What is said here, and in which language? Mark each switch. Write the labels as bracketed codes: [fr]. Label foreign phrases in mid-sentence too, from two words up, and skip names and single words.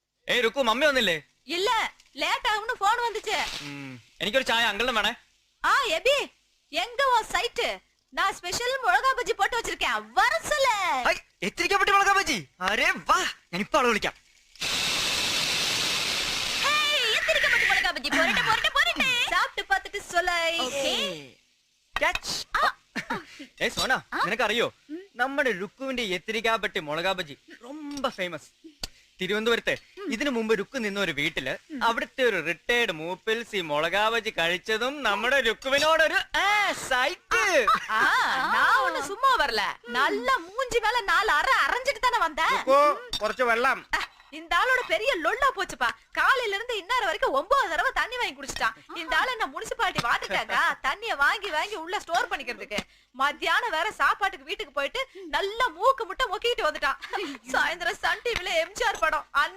[ml] ഏയ് ருக்கு മമ്മി വന്നില്ലേ? [ta] இல்ல லேட் ஆகும்னு போன் வந்துச்சு. [ml] എനിക്കൊരു ചായ അങ്കിളും വേണേ. [ta] எபி எங்க உன் சைட்? நான் ஸ்பெஷல் மிளகா பஜ்ஜி போட்டு வச்சிருக்கேன். வர சொல்லு. [ml] എത്തിരിക്കപ്പെട്ടി മുളകാ ബജി. അരേ വാ, ഞാൻ ഇപ്പോ ആളെ വിളിക്കാം. [ta] ஹேய் எத்திரிக்கப்பட்ட மிளகா பஜ்ஜி போறட்டே. சாப்பிட்டு பார்த்துட்டு சொல்லு. ஓகே. [ml] ക്യാച്ച്. ഏയ് സോന, നിനക്കറിയോ നമ്മുടെ രുക്കുവിന്റെ എത്തിരിക്കാപ്പെട്ടി മുളകാ ബജി ரொம்ப ഫേമസ്. തിരുവനന്തപുരത്ത് ഇതിനു മുമ്പ് രുക്കു നിന്ന ഒരു വീട്ടില് അവിടുത്തെ ഒരു റിട്ടയർഡ് മൂപ്പിൽസ് ഈ മുളകാ ബജി കഴിച്ചതും നമ്മുടെ രുക്കുവിനോടൊരു സൈറ്റ്. [ta] நான் ஒண்ணு சும்மா வரல. நல்ல மூஞ்சி மேல 4 அரை அரைஞ்சிட்டு தானே வந்தேன். [ml] കുറച്ച് വെള്ളം. [ta] இந்த ஆளோட பெரிய லொல்லா போச்சுப்பா. காலையில இருந்து இன்னொரு வரைக்கும் 9 தடவை தண்ணி வாங்கி குடிச்சிட்டான். இந்த ஆளு என்ன முனிசிபாலிட்டி வாட்டிட்டாங்க தண்ணிய வாங்கி உள்ள ஸ்டோர் பண்ணிக்கிறதுக்கு. மத்தியானம் வேற சாப்பாட்டுக்கு வீட்டுக்கு போயிட்டு நல்ல மூக்கு முட்டை மொக்கிட்டு வந்துட்டான். சாயந்தரம் சன் டிவில எம்ஜிஆர் படம்